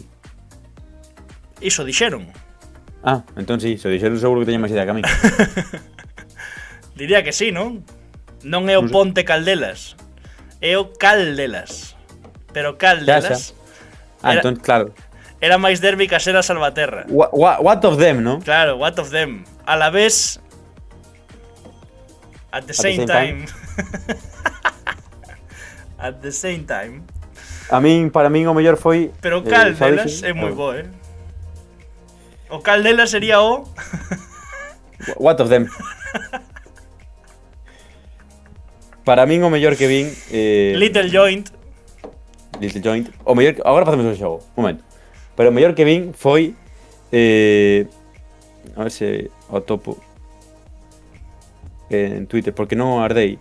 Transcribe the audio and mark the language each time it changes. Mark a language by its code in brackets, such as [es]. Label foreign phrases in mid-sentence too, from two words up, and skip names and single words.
[gl] Iso dixeron. Ah, entón sí, se dixeron seguro que teña máis idea que a mí. Diría que sí, non? Non é o Ponte Caldelas. É o Caldelas. Pero Caldelas... Entón, claro. Era máis derbi Casera Salvaterra. [en] What of them, [gl] non? Claro, [en] what of them. [es] A la vez... [en] At the same time. At the same time. [gl] Para min o mellor foi... Pero Caldelas é moi bo, O Caldelas sería o... [en] What of them. [gl] Para min o mellor que vin... Little Joint. O mellor... Agora facemos o xogo. Un momento. Pero o mellor que vin foi... a ver se o topo en Twitter, porque non o ardei.